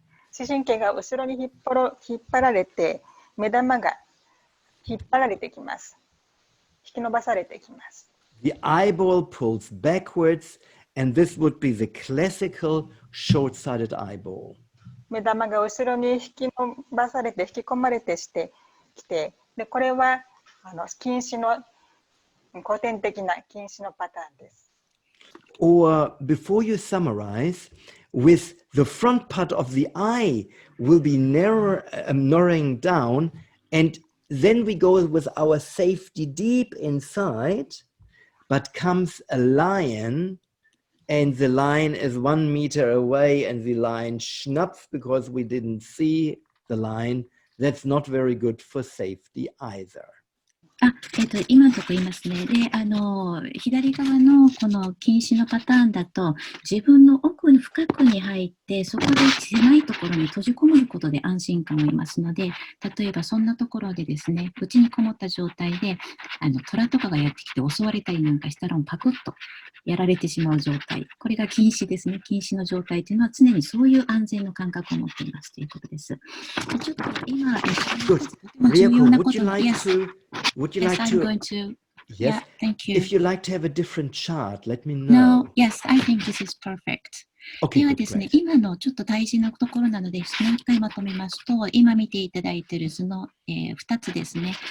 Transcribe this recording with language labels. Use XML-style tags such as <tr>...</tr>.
<ja>視神経が後ろに引っ張られて、目玉が引っ張られてきます。引き伸ばされてきます。</ja> <en>The eyeball pulls backwards, and this would be the classical short-sighted eyeball.</en> <ja>目玉が後ろに引き伸ばされて、引き込まれてしてきて、でこれは近視の古典的な近視のパターンです。</ja> <en>Or before you summarize, with the front part of the eye will be narrowing down, and then we go with our safety deep inside, but comes a lion, and the lion is 1 meter away, and the lion schnaps because we didn't see the lion. That's not very good for safety either.</en> <ja>今のところ言いますね。で、左側のこの近視のパターンだと、自分の奥に深くに入って、そこで狭いところに閉じこもることで安心感がありますので、例えばそんなところでですね、内にこもった状態で、虎とかがやってきて襲われたりなんかしたら、パクッとやられてしまう状態。これが近視ですね。近視の状態というのは常にそういう安全の感覚を持っていますということです。でちょっと今、重要なことを、</ja> <en>Would you like I'm to? going to. Yes. Yeah, thank you. If you like to have a different chart, let me know. No, yes, I think this is perfect. Okay,</en> <ja>では</ja> <en>good,</en> <ja>ですね、</ja> <en>great.</en> <ja>今のちょっと大事なところなので、もう一回まとめますと、今見ていただいている図の、2つですね。</ja>